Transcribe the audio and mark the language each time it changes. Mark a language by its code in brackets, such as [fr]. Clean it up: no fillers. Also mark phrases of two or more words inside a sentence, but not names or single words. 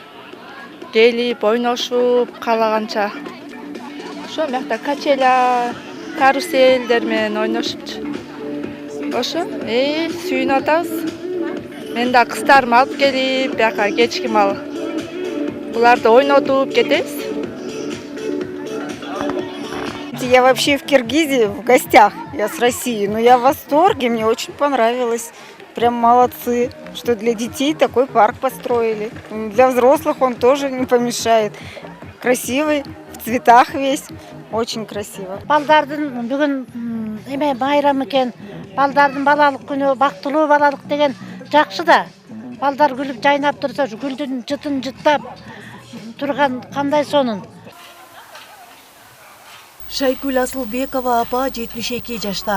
[ky] Келип, ойношуп, каалаганча. Ошо мякта качеля, каруселдер менен ойношупчу. Ошо, сүйүнүп атабыз. Мен да кыздарымды алып келип, бияка кечки мал. Буларды ойнотуп кетебиз. [ru] Я вообще в Киргизии в гостях, я с России, но я в восторге, мне очень понравилось. Прям молодцы, что для детей такой парк построили. Для взрослых он тоже не помешает. Красивый, в цветах весь, очень красиво. [ky] Балдардын бүгүн эме майрам экен, балдардын балалык күнү, бактылуу балалык деген жакшы да. Балдар күлүп жайнап турса, гүлдүн жытын жыттап турган кандай сонун. Шайкүл Асылбекова апа 72 жашта.